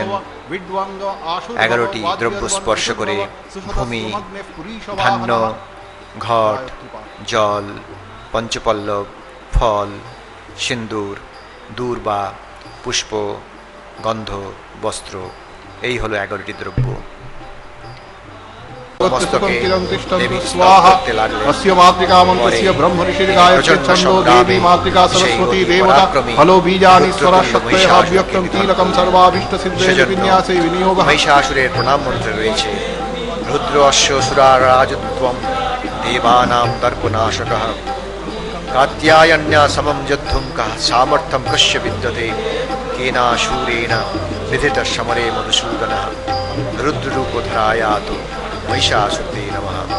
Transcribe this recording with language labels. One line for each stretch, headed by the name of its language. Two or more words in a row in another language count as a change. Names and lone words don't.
Bangla: 11টি দ্রব্য স্পর্শ করে ভূমি, ধান্য, ঘট, জল, পঞ্চপল্লব, ফল, সিন্দুর, দূর্বা, পুষ্প, গন্ধ, বস্ত্র, এই হলো 11টি দ্রব্য। মস্তকে দেবী स्वाहा করতে লাগলেন।
Sanskrit: अस्य मातृका मंत्रस्य ब्रह्म ऋषिर् गायत्री छन्दो देवी मातृका सरस्वती देवता फलो बीजानि स्वराशक्तयः व्यक्तं कीलकं सर्वाभीष्ट सिद्धे विन्यासे विनियोगः।
Bangla: মহিষাসুরের প্রণাম মন্ত্র রয়েছে।
Sanskrit: রুদ্র অশ্ব সুরারাজত্বম দেবানাম দর্পনাশকঃ কাত্যায়ন্যা সমম যদ্ধুম কः সামর্থ্যম কস্য বিদ্যতে কেনাশূরেণ বিধিত সমরে মধুসূদনঃ রুদ্ররূপধরায়াতু মহিষাসুরে নমঃ।